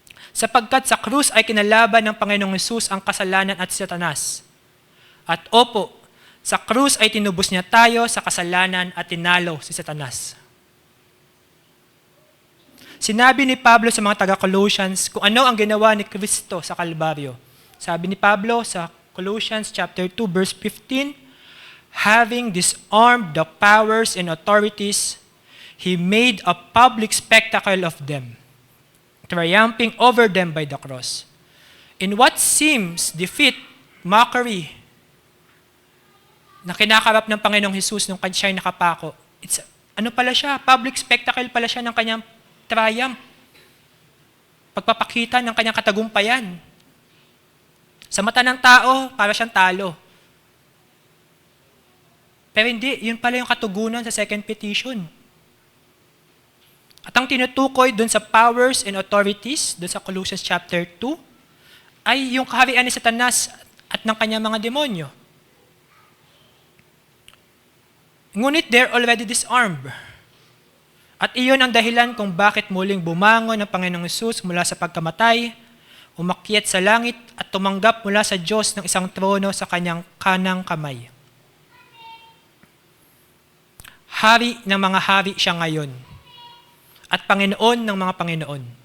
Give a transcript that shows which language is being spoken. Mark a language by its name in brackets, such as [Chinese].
[Filipino] Sapagkat sa krus ay kinalaban ng Panginoong Hesus ang kasalanan at Satanas. At opo, sa krus ay tinubos niya tayo sa kasalanan at tinalo si Satanas. Sinabi ni Pablo sa mga taga-Colossians kung ano ang ginawa ni Kristo sa Kalbaryo. Sabi ni Pablo sa [English] Colossians chapter 2 verse 15, "Having disarmed the powers and authorities, He made a public spectacle of them, triumphing over them by the cross." In what seems defeat, mockery, [Filipino] na kinakarap ng Panginoong Hesus nung siya'y nakapako, ano pala siya? Public spectacle pala siya ng kanyang triumph. Pagpapakita ng kanyang katagumpayan. Sa mata ng tao, para siyang talo. Pero hindi, yun pala yung katugunan sa second petition. At ang tinutukoy dun sa powers and authorities, dun sa Colossians chapter 2, ay yung kaharian ni Satanas at ng kanyang mga demonyo. [English] Ngunit they're already disarmed. [Filipino] At iyon ang dahilan kung bakit muling bumangon ang Panginoong Hesus mula sa pagkamatay, umakyat sa langit at tumanggap mula sa Diyos ng isang trono sa kanyang kanang kamay. Hari ng mga hari siya ngayon at Panginoon ng mga Panginoon.